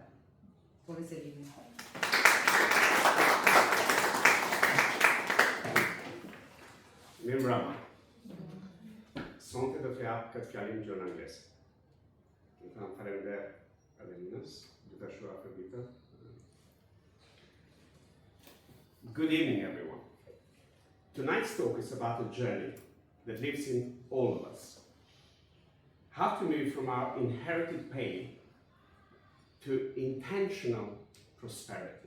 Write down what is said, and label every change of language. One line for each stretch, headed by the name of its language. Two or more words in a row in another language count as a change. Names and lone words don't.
Albanian: Por Selimi. Mirë mbrëma. Sonte do të jap këtë fjalim gjë në anglisht. Do të them faleminderit Adelinës, do ta shoh afër vitë.
English: Good evening, everyone. Tonight's talk is about a journey that lives in all of us. How to move from our inherited pain to intentional prosperity.